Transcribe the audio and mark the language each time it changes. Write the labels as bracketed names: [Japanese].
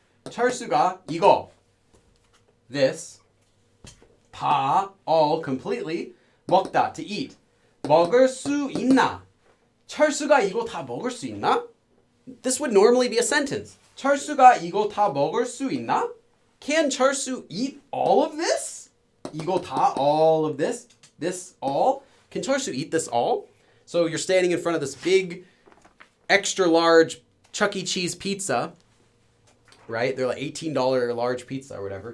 [English] 철수가 이거, this, 다, all, completely, 먹다, to eat. [Korean] 먹을 수 있나? 철수가 이거 다 먹을 수 있나? [English] This would normally be a sentence. [Korean] 철수가 이거 다 먹을 수 있나? [English] Can Charsu eat all of this? [Korean] 이거 다, [English] all of this? This all? Can Charsu eat this all? So you're standing in front of this big, extra large Chuck E. Cheese pizza, right? They're like $18 large pizza or whatever.